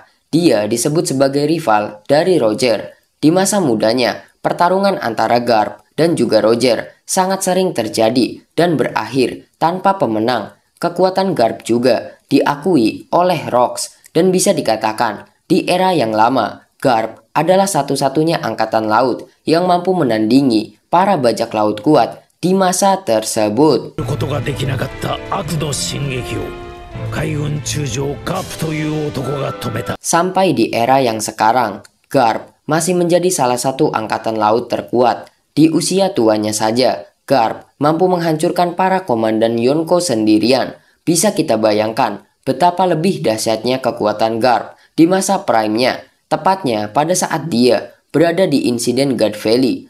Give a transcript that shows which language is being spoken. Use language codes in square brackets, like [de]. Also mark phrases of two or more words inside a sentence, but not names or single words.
[id] Dia disebut sebagai rival dari Roger. Di masa mudanya, pertarungan antara Garp dan juga Roger sangat sering terjadi dan berakhir tanpa pemenang. Kekuatan Garp juga diakui oleh Rocks dan bisa dikatakan di era yang lama, Garp adalah satu-satunya angkatan laut yang mampu menandingi para bajak laut kuat di masa tersebut. [ja] ことができなかった悪の進撃を海軍中将ガープという男が止めた。 [id] Sampai di era yang sekarang, Garp masih menjadi salah satu angkatan laut terkuat. Di usia tuanya saja, Garp mampu menghancurkan para komandan Yonko sendirian. Bisa kita bayangkan betapa lebih dahsyatnya kekuatan Garp di masa prime-nya, tepatnya pada saat dia berada di insiden God Valley.